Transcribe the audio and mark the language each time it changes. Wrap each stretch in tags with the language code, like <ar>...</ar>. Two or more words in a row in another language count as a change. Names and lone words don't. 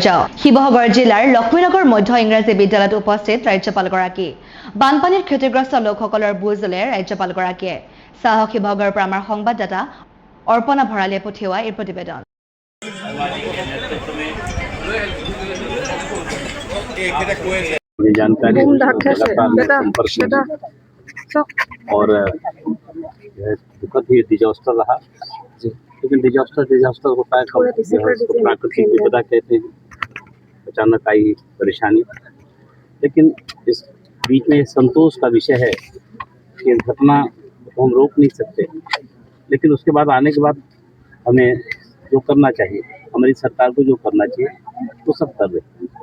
<as>শিৱসাগৰ জিলাৰ লক্ষ্মীনগৰ মধ্য ইংৰাজী বিদ্যালয়ত উপস্থিত ৰাজ্যপালগৰাকী। বানপানীত ক্ষতিগ্ৰস্ত লোকসকলৰ বুজ ল'লে ৰাজ্যপালগৰাকীয়ে। চাহক শিৱসাগৰৰ পৰা আমাৰ সংবাদদাতা অৰ্পণা ভঁৰালীয়ে পঠিওৱা এই প্ৰতিবেদন।</as> <hi>ये जानकारी लगातार संपर्क में और यह दुखद ही डिजास्टर रहा, लेकिन डिजास्टर होता है कब, उसको प्राकृतिक विपदा कहते हैं, अचानक आई परेशानी। लेकिन इस बीच में संतोष का विषय है कि इस घटना को हम रोक नहीं सकते, लेकिन उसके बाद आने के बाद हमें जो करना चाहिए, हमारी सरकार को जो करना चाहिए वो सब कर रही है।</hi>